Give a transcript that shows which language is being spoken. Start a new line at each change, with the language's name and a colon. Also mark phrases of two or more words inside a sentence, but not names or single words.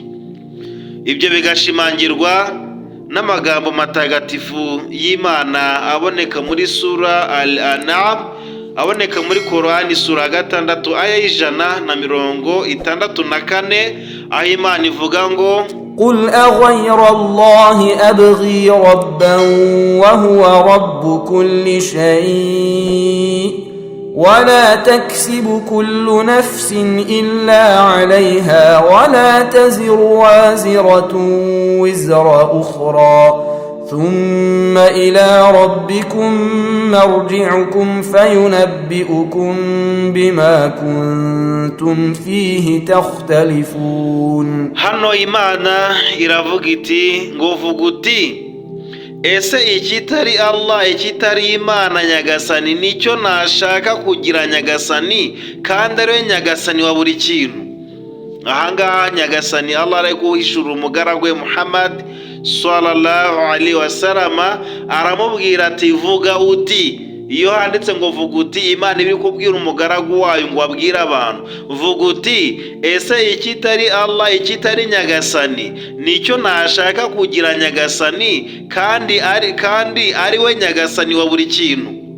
Kinyarwanda: Ibyo bigashimangirwa n'amagambo matagatifu y'Imana aboneka muri sura Al-An'am, aboneka muri Korani sura 6 aya 164, aho Imana ivuga ngo
Arabic: قل أغير الله أبغي ربا وهو رب كل شيء ولا تكسب كل نفس إلا عليها ولا تزر وازرة وزر أخرى ثم إلى ربكم مرجعكم فينبئكم بما كنتم فيه تختلفون.
Kinyarwanda: hano Imana iravuga iti ngo vuga uti, ese ikitari Allah, ikitari Imana nyagasani nicyo nashaka kugira nyagasani, kandi ariwe nyagasani wa buri kintu. Ahangaha nyagasani Allah ari guhishura umugaragu we Muhammad
Arabic: صلى الله عليه وسلم,
Kinyarwanda: aramubwira ati vuga uti. Iyo handitse ngo vuga uti, Imana iri kubwira umugaragu wayo ngo abwire abantu, vuga uti ese ikitari Allah, ikitari nyagasani nicyo nashaka kugira nyagasani, kandi ari we nyagasani wa buri kintu.